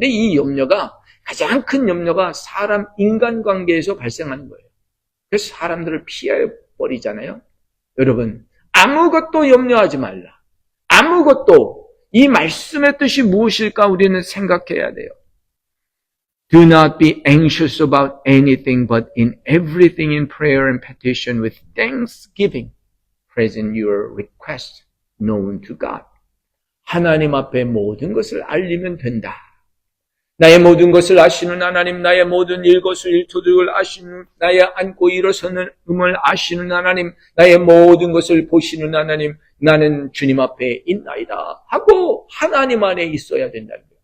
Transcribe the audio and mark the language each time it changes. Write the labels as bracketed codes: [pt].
[ko] 근데 이 염려가, 가장 큰 염려가 사람 인간관계에서 발생하는 거예요. 그래서 사람들을 피해버리잖아요. 여러분, 아무것도 염려하지 말라. 아무것도, 이 말씀의 뜻이 무엇일까 우리는 생각해야 돼요. [en] Do not be anxious about anything, but in everything in prayer and petition with thanksgiving, present your request known to God. [ko] 하나님 앞에 모든 것을 알리면 된다. 나의 모든 것을 아시는 하나님, 나의 모든 일거수일투족을 아시는, 나의 앉고 일어서는 음을 아시는 하나님, 나의 모든 것을 보시는 하나님, 나는 주님 앞에 있나이다 하고 하나님 안에 있어야 된다는 거예요.